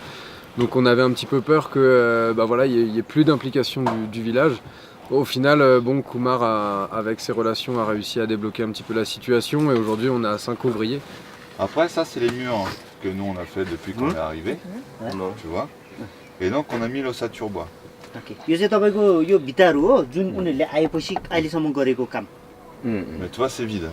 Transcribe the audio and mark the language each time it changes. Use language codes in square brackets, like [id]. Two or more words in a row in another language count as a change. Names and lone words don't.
[fr] Donc on avait un petit peu peur que il n'y ait plus d'implication du village. Au final, Kumar, avec ses relations, a réussi à débloquer un petit peu la situation et aujourd'hui on a 5 ouvriers. Après, ça c'est les murs que nous on a fait depuis qu'on est arrivé, tu vois. Et donc on a mis l'ossature bois. [ne] यो चाहिँ तपाईको यो भित्ताहरु हो जुन उनीहरुले आएपछि अहिलेसम्म गरेको काम. [fr] Mais tu vois, c'est vide.